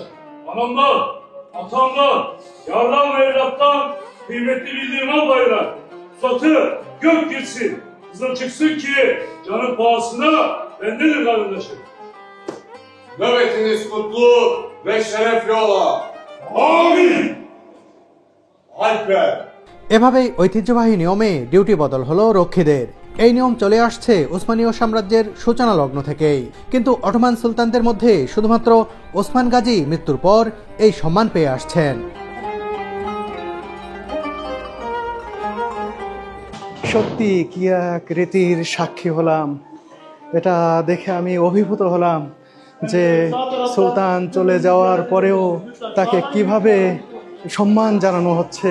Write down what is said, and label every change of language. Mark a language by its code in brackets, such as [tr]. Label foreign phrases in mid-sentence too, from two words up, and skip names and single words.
[tr] Anamdan, atamdan, yardan ve evlattan kıymetli bildiğim al bayrak, satı, gök girsin, kızıl çıksın ki, canım pahasına bendedir kardeşim. Nöbetiniz kutlu ve şerefli ola. Amin. Alper. [bn] এভাবেই ঐতিহ্যবাহী নিয়মে ডিউটি বদল হলো রক্ষীদের। এই নিয়ম চলে আসছে ওসমানীয় সাম্রাজ্যের সূচনা লগ্ন থেকেই, কিন্তু অটোমান সুলতানদের মধ্যে শুধুমাত্র ওসমান গাজী মৃত্যুর পর এই সম্মান পেয়ে আসছেন। সত্যি কি এক রীতির সাক্ষী হলাম, এটা দেখে আমি অভিভূত হলাম যে সুলতান চলে যাওয়ার পরেও তাকে কিভাবে সম্মান জানানো হচ্ছে।